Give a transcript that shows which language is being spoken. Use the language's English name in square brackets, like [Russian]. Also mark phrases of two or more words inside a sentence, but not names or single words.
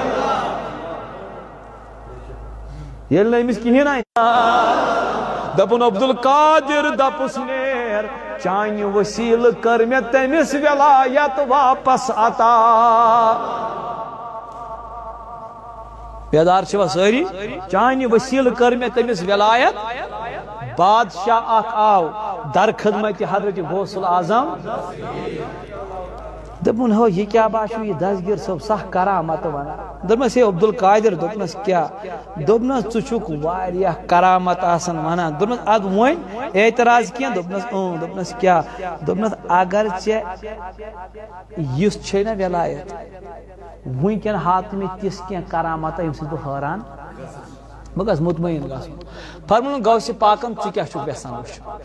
[Kashmiri] ییٚلہِ نہٕ أمِس کِہیٖنۍ آے دپُن عبدالقادر دپُس نیر چانہِ وسیٖلہٕ کٔر مےٚ تٔمِس ولایت واپس عطا بیدار چھوا سٲری چانہِ وسیٖلہٕ کٔر مےٚ تٔمِس ولایت بادشاہ اکھ آو در خدمت حضرت غوث العظم دپُن ہو [Urdu] یہ کیا [Kashmiri] باسیو یہ دسگیر صٲب سخ کرامت ونان دوٚپمس ہے عبدالقادر دوٚپنس کیٛاہ دوٚپنس ژٕ چھُکھ واریاہ کرامت آسان ونان دوٚپنس ادٕ وۄنۍ اعتراض کینٛہہ دوٚپنس دوٚپنس کیٛاہ دوٚپنس اگر ژےٚ یُس چھے نا ولایت وٕنکٮ۪ن ہات مےٚ تِژھ کینٛہہ کرامت ییٚمہِ سۭتۍ بہٕ حٲران بہٕ گژھٕ مطمعین گژھُن فرموُن غوثِ پاکن ژٕ کیٛاہ چھُکھ یژھان وٕچھُن